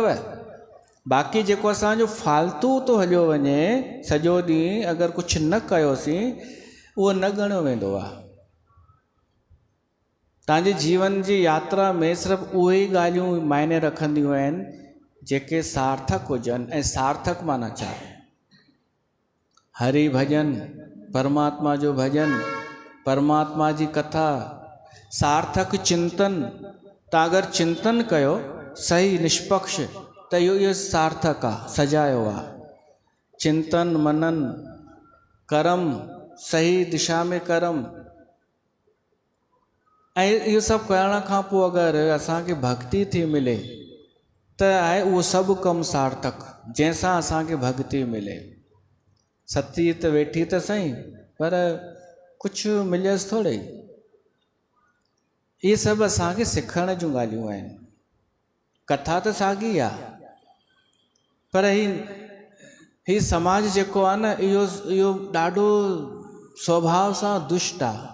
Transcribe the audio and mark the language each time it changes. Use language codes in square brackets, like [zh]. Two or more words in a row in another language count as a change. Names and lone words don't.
[sd] बाक़ी जेको असांजो फालतू थो हलियो वञे सॼो ॾींहुं, अगरि कुझु न कयोसीं, उहो न ॻणियो वेंदो आहे। तव्हांजे जीवन जी यात्रा में सिर्फ़ु उहे ई ॻाल्हियूं मायने रखंदियूं आहिनि जेके सार्थक हुजनि। ऐं सार्थक माना छा? हरि भजन, परमात्मा जो भजन, परमात्मा जी कथा, सार्थक चिंतन। तव्हां अगरि चिंतन कयो सही निष्पक्ष त इहो सार्थक आहे, सजायो आहे। चिंतन मनन कर्म, सही दिशा में कर्म। ऐं इहो सभु करण खां पोइ अगरि असांखे भक्ति थी मिले त आहे उहो सभु कमु सार्थक, जंहिंसां असांखे भक्ति मिले। सती त वेठी त सही, पर कुझु मिलियसि थोरे। इहे सभु असांखे सिखण जूं ॻाल्हियूं आहिनि। कथा त साॻी आहे, पर ही समाज जेको आहे न, इहो ॾाढो स्वभाव सां दुष्ट आहे।